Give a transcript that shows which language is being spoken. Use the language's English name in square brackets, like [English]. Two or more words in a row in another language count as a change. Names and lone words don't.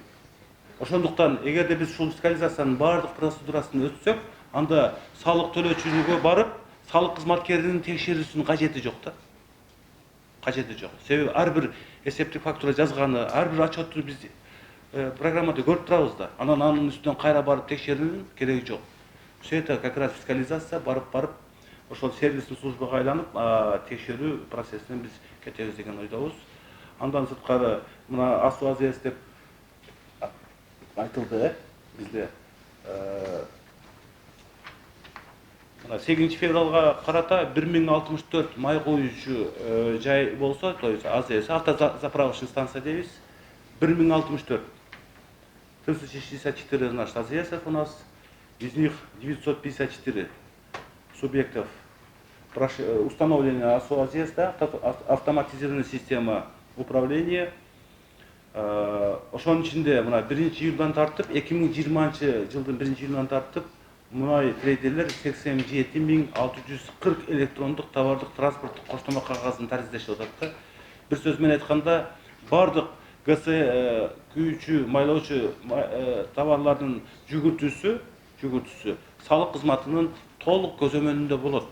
[Kyrgyz] Ошондуктан эгерде биз ушул фискализациянын баардык процедурасын өтсөк, анда салык төлөөчүгө барып, салык кызматкеринин текшерүүсүнүн кажети жок да. Кажети жок. Себеби ар бир эсептик фактура жазганы, ар бир отчетту биз программада көрүп турабыз да. Анан анын үстүнөн кайра барып текшерүүнүн кереги жок. [Russian] Все это как раз фискализация [Kyrgyz] барып ошол сервистик службага айланып, текшерүү процессинен биз кетебиз деген ойдобуз. Андан сырткары мына АСУ-АЗС деп айтылды, бизде 8 февралга карата 1064 май коюучу жай болсо, [Russian] то есть АЗС, автозаправочный станция дейбиз, 1064. 364 наш АЗСов у нас, из них 954 субъектов установления АСУ-АЗС, да, автоматизированная система управления. [Kyrgyz] Ошонун ичинде мына 1-июлдан тартып 2020-жылдын 1-июлунан тартып мунай трейдерлер 87.640 электрондук товардык транспорттук коштомо кагазын таризлешип атат да. Бир сөз менен айтканда, бардык ГС күйүүчү, майлоочу товарлардын жүгүртүүсү салык кызматынын толук көзөмөлүндө болот.